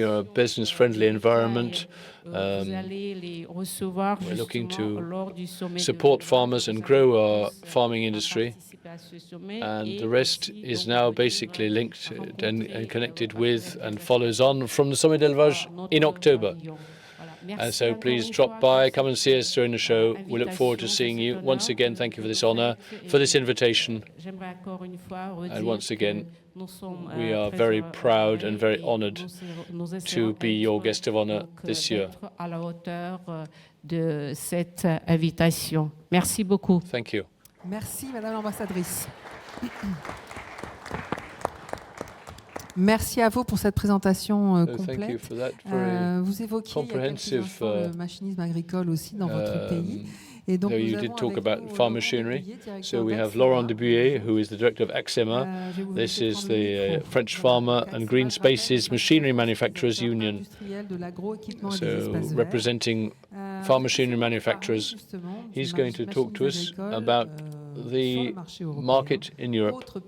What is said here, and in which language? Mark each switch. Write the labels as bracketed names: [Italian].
[English] We are a business-friendly environment. [French] Vous allez les recevoir [English] we're looking to [French] lors du sommet [English] support farmers and grow our farming industry. And the rest is now basically linked and connected with and follows on from the Sommet de l'Élevage in October. And so please drop by, come and see us during the show. We look forward to seeing you. Once again, thank you for this honor, for this invitation. And once again, we are very proud and very honored to be your guest of honor this year. [French] À la hauteur de cette invitation. Merci beaucoup. [English] Thank you. [French] Merci, Madame l'ambassadrice. Merci à vous pour cette présentation complète. Vous évoquiez il y a quelques instants le machinisme agricole aussi dans votre pays. Et donc, [English] you did talk about farm machinery. So we have Laurent Dubuyer, who is the director of AXEMA. This is the French Farmer and Green Spaces Machinery Manufacturers Union. So representing farm machinery manufacturers, he's going to talk to us about the market in Europe.